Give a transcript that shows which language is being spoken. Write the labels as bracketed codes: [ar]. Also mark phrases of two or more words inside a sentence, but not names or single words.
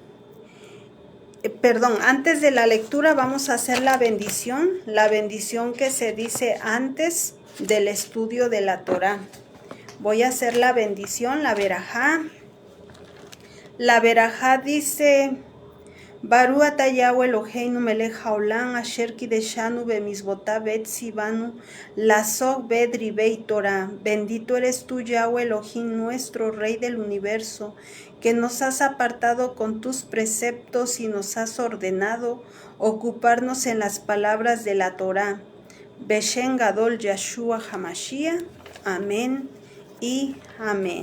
[es] Antes de la lectura vamos a hacer la bendición que se dice antes del estudio de la Torá. Voy a hacer la bendición, la verajá. La verajá dice: [he] ברוך אתה יהוה אלהינו מלך העולם אשר קדשנו במצותיו וצונו לעסוק בדברי תורה. [es] Bendito eres tú, Yahweh Elohim, nuestro Rey del universo, que nos has apartado con tus preceptos y nos has ordenado ocuparnos en las palabras de la Torah. [he] בשם גדול יהושע המשיח. [es] Amén y amén.